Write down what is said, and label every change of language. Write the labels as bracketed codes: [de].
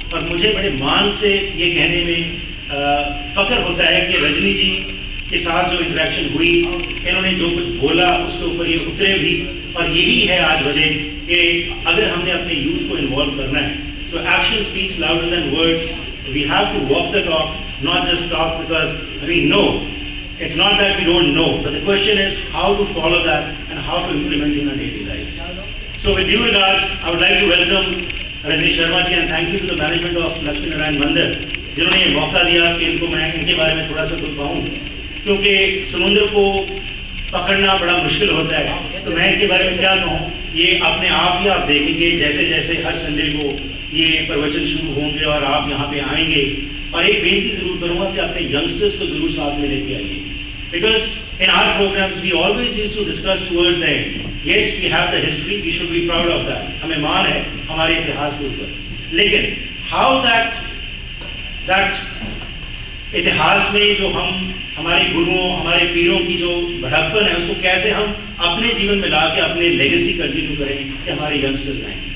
[hi] और मुझे बड़े मान से ये कहने में फख्र होता है कि रजनी जी के साथ जो इंटरेक्शन हुई, इन्होंने जो कुछ बोला उसके ऊपर ये उतरे भी, और यही है आज वजह कि अगर हमने अपने यूथ को इन्वॉल्व करना है, [en] So action speaks louder than words. We have to walk the talk, not just talk because we know. It's not that we don't know, but the question is how to follow that and how to implement in our daily life. So with due regards, I would like to welcome Rajni Sharma ji and thank you to the management of Lakshmi Narayan Mandir, [hi] जिन्होंने ये मौका दिया कि इनको मैं इनके बारे में थोड़ा सा कुछ कहूँ, क्योंकि समुद्र को पकड़ना बड़ा मुश्किल होता है। तो मैं इनके बारे में क्या कहूँ, ये अपने आप ही आप देखेंगे जैसे जैसे हर संडे को ये प्रवचन शुरू होंगे और आप यहाँ पे आएंगे। और एक बेनती जरूर करूँगा कि अपने यंगस्टर्स को जरूर साथ में लेके आइए, [en] because in our programs we always used to discuss towards the end. Yes, we have the history, we should be proud of that. [hi] हमें मान है हमारे इतिहास के ऊपर, लेकिन [en] how that [hi] इतिहास में जो हम हमारे गुरुओं हमारे पीरों की जो बड़प्पन है उसको कैसे हम अपने जीवन में ला के अपने लेगेसी कंटिन्यू करें कि हमारे यंगस्टर्स आए।